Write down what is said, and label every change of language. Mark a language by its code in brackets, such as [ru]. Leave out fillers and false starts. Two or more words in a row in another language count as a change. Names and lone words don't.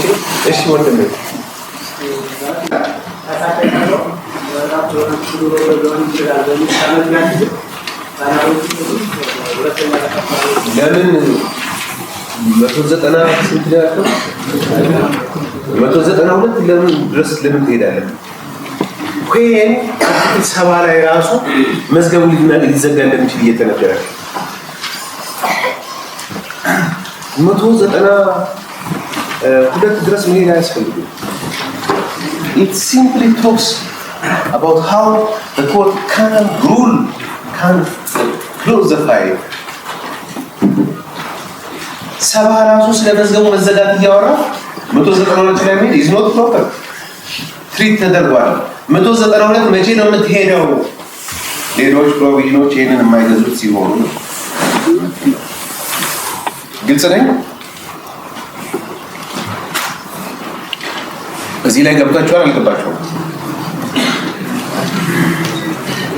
[am] እሺ ወንድሜ ለምን 190 ስንት ያለው 192 ለምን ድረስ ለምን ትሄዳለህ? ኮይን አርቲክል 70 ላይ ራሱ መዝገቡ ሊዘጋ እንደሚችል እየተነገረ 192 ድረስ መሄድ አያስፈልግም። [en] It simply talks about how the court can close the file. [am] 70 ራሱ ስለ መዝገቡ መዘጋት እያወራ 192 ላይ መሄድ [en] is not proper [am] ትሪት ተደርጓል። 192 መቼ ነው የምትሄደው? ሌሎች ፕሮቪዥኖች ይሄንን የማይገዙት ሲሆኑ ግልጽ ነኝ። እዚህ ላይ ገብታችኋል አልገባችሁም?